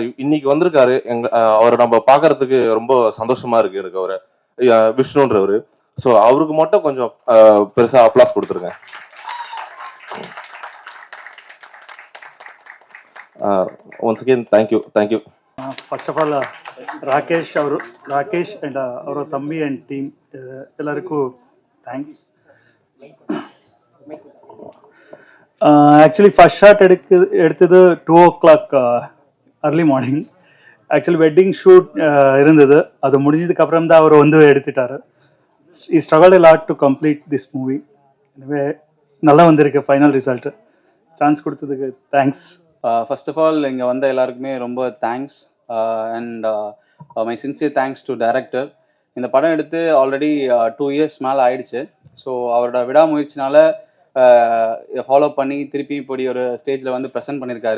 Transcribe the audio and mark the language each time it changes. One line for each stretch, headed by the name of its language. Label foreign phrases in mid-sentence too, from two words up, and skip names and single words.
Tamil: இன்னைக்கு வந்திருக்காரு. அவரை நம்ம பார்க்கறதுக்கு ரொம்ப சந்தோஷமா இருக்கு எனக்கு. அவரை விஷ்ணுன்றவர். ஸோ அவருக்கு மட்டும் கொஞ்சம் பெருசா அப்ளாஸ் கொடுத்துருங்க.
English: once again thank you. first of all
Kannada: ರಾಕೇಶ್ ಅಂಡ್ ಅವರ ತಮ್ಮಿ ಅಂಡ್ ಟೀಮ್ ಎಲ್ಲರಿಗೂ ಥ್ಯಾಂಕ್ಸ್.
Tamil: ஆக்சுவலி
English: first shot
Tamil: எடுத்தது 2 o'clock
English: early morning.
Tamil: ஆக்சுவலி
English: wedding shoot
Tamil: இருந்தது. அது முடிஞ்சதுக்கு அப்புறம் தான் அவர் வந்து எடுத்துட்டாரு.
English: I struggle a lot to complete this movie.
Tamil: எனவே நல்லா வந்திருக்கு
English: final result.
Tamil: சான்ஸ் கொடுத்ததுக்கு தேங்க்ஸ்.
English: first of all
Tamil: இங்கே வந்த எல்லாருக்குமே ரொம்ப தேங்க்ஸ்
English: and my sincere thanks to director.
Tamil: இந்த படம் எடுத்து ஆல்ரெடி 2 years மேலே ஆயிடுச்சு. ஸோ அவரோட விடாமுயற்சினால ஃபாலோ பண்ணி திருப்பி இப்படி ஒரு ஸ்டேஜில் வந்து ப்ரெசென்ட் பண்ணியிருக்காரு.